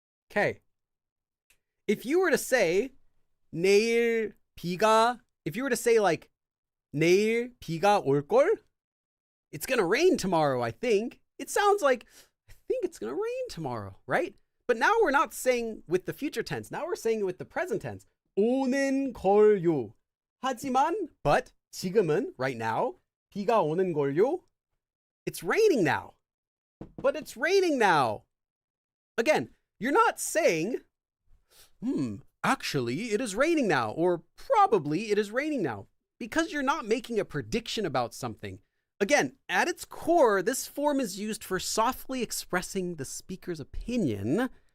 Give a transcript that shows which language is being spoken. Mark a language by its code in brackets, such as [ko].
[en] Okay. If you were to say 내일 비가, if you were to say like [ko] 내일 비가 올걸, [en] it's gonna rain tomorrow, I think. It sounds like I think it's gonna rain tomorrow, right? But now we're not saying with the future tense. Now we're saying it with the present tense. [ko] 오는 걸요. 하지만, but 지금은, [en] right now, [ko] 비가 오는 걸요. [en] It's raining now. But it's raining now. Again, you're not saying, actually, it is raining now, or probably it is raining now, because you're not making a prediction about something. Again, at its core, this form is used for softly expressing the speaker's opinion.